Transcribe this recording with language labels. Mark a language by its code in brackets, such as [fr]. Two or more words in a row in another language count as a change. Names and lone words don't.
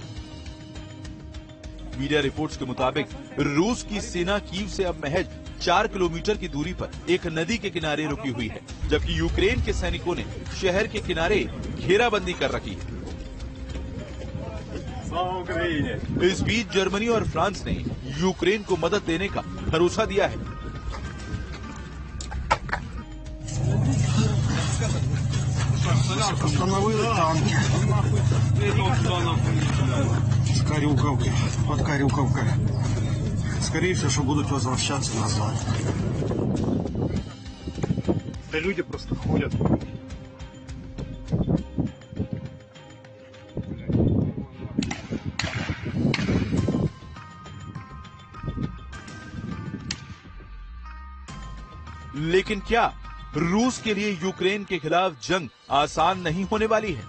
[hi] मीडिया रिपोर्ट्स के मुताबिक रूस की सेना कीव से अब महज 4 किलोमीटर की दूरी पर एक नदी के किनारे रुकी हुई है, जबकि यूक्रेन के सैनिकों ने शहर के किनारे घेराबंदी कर रखी है। इस बीच जर्मनी और फ्रांस ने यूक्रेन को मदद देने का भरोसा दिया है। [ru] Под Карюковкой. Скорее всего, что будут возвращаться назад. Да люди просто ходят. [hi] लेकिन क्या रूस के लिए यूक्रेन के खिलाफ जंग आसान नहीं होने वाली है?